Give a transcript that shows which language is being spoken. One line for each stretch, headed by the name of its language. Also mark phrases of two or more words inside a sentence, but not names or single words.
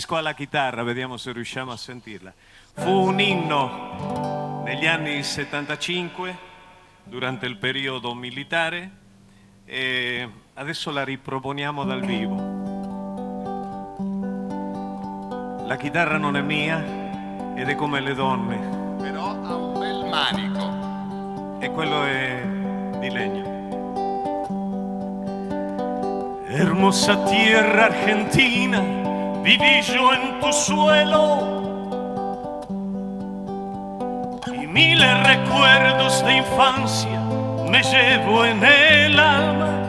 Italian: mi riferisco alla chitarra, vediamo se riusciamo a sentirla. fu un inno negli anni 75, durante il periodo militare, e adesso la riproponiamo dal vivo. La chitarra non è mia ed è come le donne. Però ha un bel manico. E quello è di legno.
Spanish: Hermosa tierra argentina, viví yo en tu suelo. Y miles recuerdos de infancia me llevo en el alma.